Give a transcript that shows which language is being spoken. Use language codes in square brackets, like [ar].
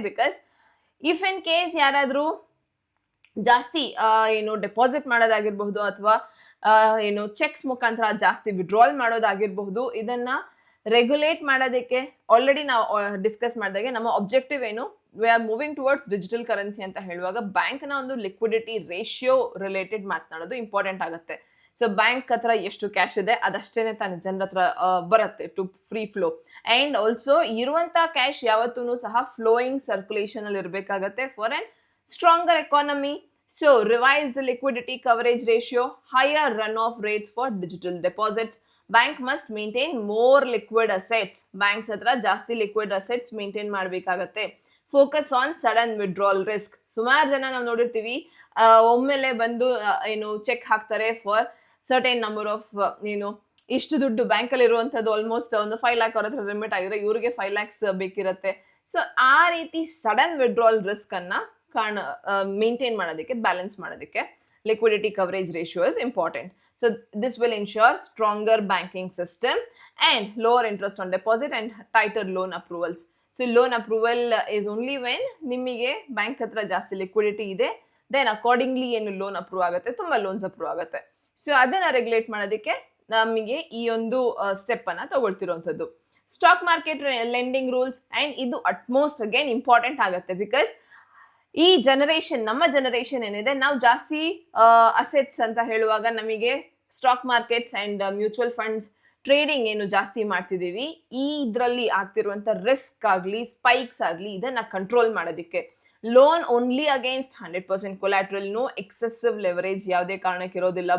[en] because if in case [kn] ಯಾರಾದ್ರೂ ಜಾಸ್ತಿ ಏನು ಡೆಪಾಸಿಟ್ ಮಾಡೋದಾಗಿರ್ಬಹುದು ಅಥವಾ ಏನು ಚೆಕ್ಸ್ ಮುಖಾಂತರ ಜಾಸ್ತಿ ವಿಡ್ರಾಲ್ ಮಾಡೋದಾಗಿರಬಹುದು, ಇದನ್ನ ರೆಗ್ಯುಲೇಟ್ ಮಾಡೋದಕ್ಕೆ ಆಲ್ರೆಡಿ ನಾವು ಡಿಸ್ಕಸ್ ಮಾಡಿದಾಗೆ ನಮ್ಮ ಆಬ್ಜೆಕ್ಟಿವ್ ಏನು, [en] we are moving towards digital currency [kn] ಅಂತ ಹೇಳುವಾಗ ಬ್ಯಾಂಕ್ನ ಒಂದು ಲಿಕ್ವಿಡಿಟಿ ರೇಷಿಯೋ ರಿಲೇಟೆಡ್ ಮಾತನಾಡೋದು ಇಂಪಾರ್ಟೆಂಟ್ ಆಗುತ್ತೆ. ಸೊ ಬ್ಯಾಂಕ್ ಹತ್ರ ಎಷ್ಟು ಕ್ಯಾಶ್ ಇದೆ ಅದಷ್ಟೇನೆ ತಾನು ಜನರ ಹತ್ರ ಬರುತ್ತೆ [en] To free flow. [kn] And also ಇರುವಂತ ಕ್ಯಾಶ್ ಯಾವತ್ತೂ ಸಹ ಫ್ಲೋಯಿಂಗ್ ಸರ್ಕ್ಯುಲೇಷನ್ ಅಲ್ಲಿ ಇರಬೇಕಾಗತ್ತೆ [en] For an stronger economy. So, revised liquidity coverage ratio, higher runoff rates for digital deposits. Bank must maintain more liquid assets. [kn] Banks hatra ಜಾಸ್ತಿ liquid assets maintain ಮಾಡಬೇಕಾಗತ್ತೆ. [en] Focus on sudden withdrawal risk. [kn] ಸುಮಾರು ಜನ ನಾವು ನೋಡಿರ್ತೀವಿ, ಒಮ್ಮೆಲೆ ಬಂದು ಏನು check ಹಾಕ್ತಾರೆ ಫಾರ್ ಸರ್ಟೈನ್ ನಂಬರ್ ಆಫ್ ಏನು ಇಷ್ಟು ದುಡ್ಡು ಬ್ಯಾಂಕಲ್ಲಿ ಇರುವಂಥದ್ದು ಆಲ್ಮೋಸ್ಟ್ ಒಂದು 5 lakh ಅವ್ರ ಹತ್ರ ಲಿಮಿಟ್ ಆಗಿದ್ರೆ ಇವ್ರಿಗೆ 5 lakhs ಬೇಕಿರುತ್ತೆ. ಸೊ ಆ ರೀತಿ ಸಡನ್ ವಿಡ್ರಾಲ್ ರಿಸ್ಕ್ ಅನ್ನ ಮೇಂಟೈನ್ ಮಾಡೋದಕ್ಕೆ, ಬ್ಯಾಲೆನ್ಸ್ ಮಾಡೋದಕ್ಕೆ [en] liquidity coverage ratio is important. So this will ensure stronger banking system and lower interest on deposit and tighter loan approvals. So loan approval is only when [kn] ನಿಮಗೆ bank ಹತ್ರ ಜಾಸ್ತಿ liquidity ಇದೆ, then accordingly ಏನು loan approve ಆಗುತ್ತೆ, ತುಂಬಾ loans approve ಆಗುತ್ತೆ. So ಅದನ್ನ regulate ಮಾಡೋದಕ್ಕೆ ನಮಗೆ ಈ ಒಂದು ಸ್ಟೆಪ್ ಅನ್ನ ತಗೊಳ್ತಿರುವಂತದ್ದು. Stock market lending rules and ಇದು ಅಟ್ಮೋಸ್ಟ್ ಅಗೇನ್ ಇಂಪಾರ್ಟೆಂಟ್ ಆಗುತ್ತೆ ಬಿಕಾಸ್ ಈ ಜನರೇಷನ್, ನಮ್ಮ ಜನರೇಷನ್ ಏನಿದೆ, ನಾವು ಜಾಸ್ತಿ ಅಸೆಟ್ಸ್ ಅಂತ ಹೇಳುವಾಗ ನಮಗೆ stock markets and mutual funds trading ಏನು ಜಾಸ್ತಿ ಮಾಡ್ತಿದೀವಿ, ಈ ಇದ್ರಲ್ಲಿ ಆಗ್ತಿರುವಂತ ರಿಸ್ಕ್ ಆಗ್ಲಿ ಸ್ಪೈಕ್ಸ್ ಆಗ್ಲಿ ಇದನ್ನ ಕಂಟ್ರೋಲ್ ಮಾಡೋದಕ್ಕೆ loan only against 100% collateral, no excessive leverage ಯಾವುದೇ ಕಾರಣಕ್ಕೆ ಇರೋದಿಲ್ಲ.